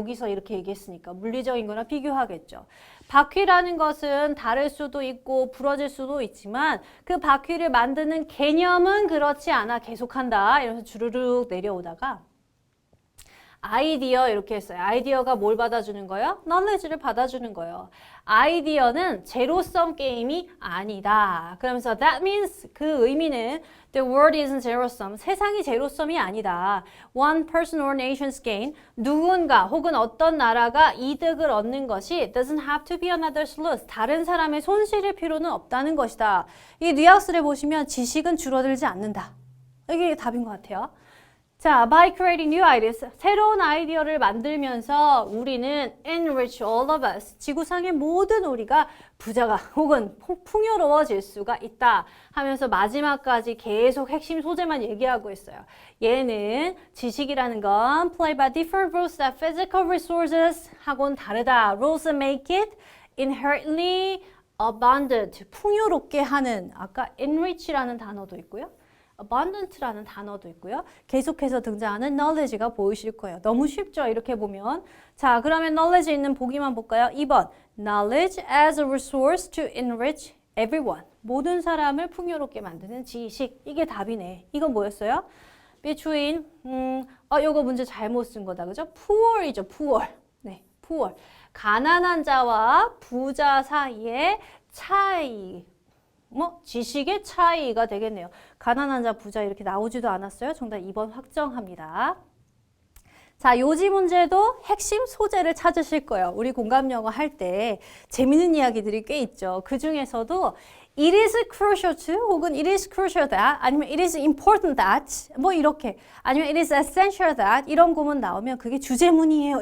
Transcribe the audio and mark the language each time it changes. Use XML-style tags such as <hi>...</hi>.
<ko>여기서 이렇게 얘기했으니까 물리적인 거랑 비교하겠죠. 바퀴라는 것은 다를 수도 있고 부러질 수도 있지만 그 바퀴를 만드는 개념은 그렇지 않아. 계속한다. 이러면서 주르륵 내려오다가 아이디어 이렇게 했어요. 아이디어가 뭘 받아주는 거예요? knowledge를 받아주는 거예요. 아이디어는 제로섬 게임이 아니다.</ko> <en>그러면서 that means</en> <ko>그 의미는</ko> <en>the world isn't zero sum.</en> <ko>세상이 제로섬이 아니다.</ko> <en>One person or nation's gain.</en> <ko>누군가 혹은 어떤 나라가 이득을 얻는 것이</ko> <en>doesn't have to be another's loss.</en> <ko>다른 사람의 손실일 필요는 없다는 것이다. 이 뉘앙스를 보시면 지식은 줄어들지 않는다. 이게 답인 것 같아요. 자,</ko> <en>by creating new ideas,</en> <ko>새로운 아이디어를 만들면서 우리는</ko> <en>enrich all of us,</en> <ko>지구상의 모든 우리가 부자가 혹은 풍요로워질 수가 있다 하면서 마지막까지 계속 핵심 소재만 얘기하고 있어요. 얘는 지식이라는 건</ko> <en>play by different rules that physical resources</en> <ko>하고는 다르다.</ko> <en>Rules make it inherently abundant,</en> <ko>풍요롭게 하는 아까 enrich라는 단어도 있고요. abundant라는 단어도 있고요. 계속해서 등장하는 knowledge가 보이실 거예요. 너무 쉽죠? 이렇게 보면. 자, 그러면 knowledge 있는 보기만 볼까요? 2번.</ko> <en>knowledge as a resource to enrich everyone.</en> <ko>모든 사람을 풍요롭게 만드는 지식. 이게 답이네. 이건 뭐였어요? between 요거 문제 잘못 쓴 거다. 그죠? poor이죠. poor. 네, poor. 가난한 자와 부자 사이의 차이. 지식의 차이가 되겠네요. 가난한 자, 부자 이렇게 나오지도 않았어요. 정답 2번 확정합니다. 자, 요지 문제도 핵심 소재를 찾으실 거예요. 우리 공감 영어 할 때 재밌는 이야기들이 꽤 있죠. 그 중에서도</ko> <en>it is crucial to</en> <ko>혹은</ko> <en>it is crucial that</en> <ko>아니면</ko> <en>it is important that</en> <ko>이렇게 아니면</ko> <en>it is essential that</en> <ko>이런 구문 나오면 그게 주제문이에요.</ko>